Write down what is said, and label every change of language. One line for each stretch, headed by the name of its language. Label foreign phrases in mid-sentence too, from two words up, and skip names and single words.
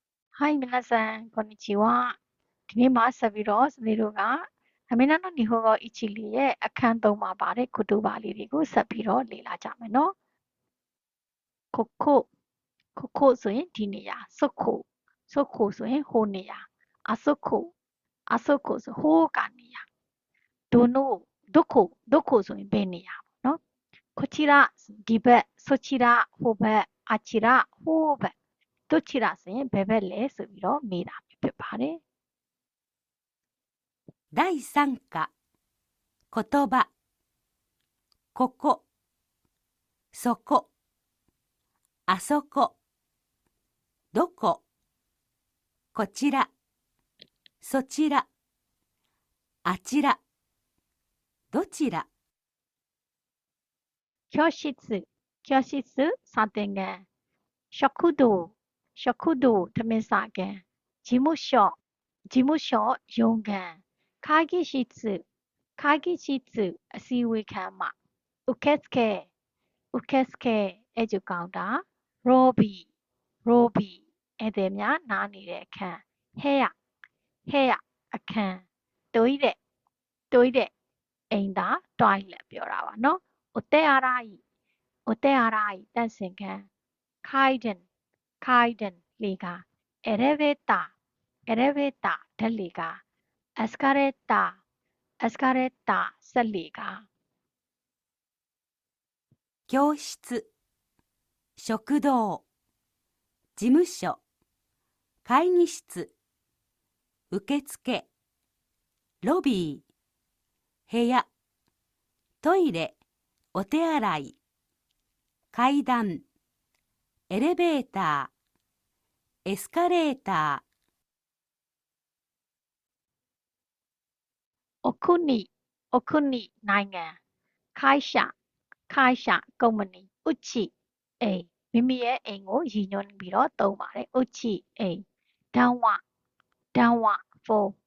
Japanese: はい、皆さん、こんにちは。
Burmese: ဒီနေ့မှာဆက်ပြီးတော့စနေတို့ကအမေနာ
Japanese: の日本語一理
Burmese: ရဲ့အခန်း3မှာပါတဲ့ကုတုပါလေး တွေကိုဆက်ပြီးတော့လေ့လာကြမယ်နော်။
Japanese: ここ、ここ
Burmese: ဆိုရင်ဒီနေရာ、
Japanese: そこ、そこ
Burmese: ဆိုရင်ဟိုနေရာ、
Japanese: あそこ、あそこ
Burmese: ဆိုဟိုကနေရာ、
Japanese: どの、どこ
Burmese: ဆိုရင်ဘယ်နေရာပေါ့နော်။こちらဒီဘက်、そちらဟိုဘက်、あちらဟိုဘက်、どちらဆိုရင်ဘယ်ဘက်လဲဆိုပြီးတော့မေးတာဖြစ်ပါတယ်။
Japanese: 第3課言葉ここそこあそこどここちらそちらあちらどちら教室、教室、サテンゲン、食堂、食堂、
Burmese: ထမင်းစားကန်、
Japanese: 事務所、事務所、
Burmese: ရုံးကန်、
Japanese: 会議室、会議室、
Burmese: အစည်းအဝေးခန်းမ、
Japanese: 受付、受付、
Burmese: ဧည့်ကြိုကောင်တာ、
English: lobby、lobby、
Burmese: ဧည့်သည်များနားနေတဲ့အခ န်း、
Japanese: 部屋、部屋、
Burmese: အခန်း、
Japanese: トイレ、トイレ、
Burmese: အိမ်သာ toilet ပြောတာပါနော်။
Japanese: お手洗い、お手洗い、
Burmese: သန့်စင်ခန်း、
Japanese: 階段、階段、
Burmese: လှေကား、
Japanese: エレベーター、エレベーター、
Burmese: ဓာတ်လှေကား、
Japanese: エスカレーター、エスカレーター、စက်လှေကား。教室食堂事務所会議室受付ロビー部屋トイレお手洗い階段エレベーターエスカレータ
Burmese: အခုနီအခုနီနိုင်ငံခိုင်ရှာခိုင်ရှာကုမ္ပဏီဥချီအိမ်မိမိရဲ့အိမ်ကိုရည်ညွှန်းပြီးတော့သုံးပါတယ်ဥချီအိမ်ဒန်ဝဒန်ဝဖုန်း